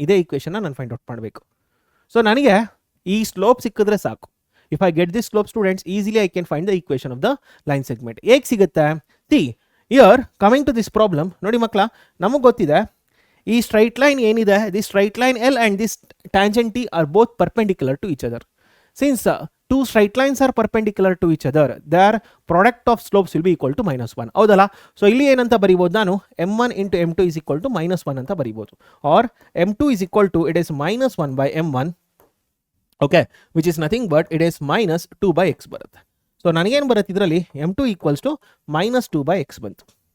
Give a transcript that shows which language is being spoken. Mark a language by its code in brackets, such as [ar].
[kn] ಇದೇ ಈಕ್ವೇಷನ್ನ ನಾನು find out ಮಾಡಬೇಕು. ಸೊ ನನಗೆ ಈ ಸ್ಲೋಪ್ ಸಿಕ್ಕಿದ್ರೆ ಸಾಕು. [en] If I get this slope students, easily I can find the equation of the line segment. [kn] ಹೇಗೆ ಸಿಗುತ್ತೆ? [en] see here coming to this problem, [kn] ನೋಡಿ ಮಕ್ಕಳ, ನಮಗೆ ಗೊತ್ತಿದೆ ಈ ಸ್ಟ್ರೈಟ್ ಲೈನ್ ಏನಿದೆ, [en] This straight line L and this tangent T are both perpendicular to each other. Since two straight lines are perpendicular to each other, their product of slopes will be equal to -1. [kn] ಹೌದಲ್ಲ? So ಇಲ್ಲಿ ಏನಂತ ಬರೀಬೋದು ನಾನು, m1 × m2 is equal to -1 ಅಂತ ಬರೀಬೋದು. [en] Or m2 is equal to, it is -1 by m1, okay, which is nothing but it is -2/x ಬರುತ್ತೆ. [kn] So ನನಗೇನು ಬರುತ್ತೆ ಇದರಲ್ಲಿ, m2 = -2/x ಬಂತು.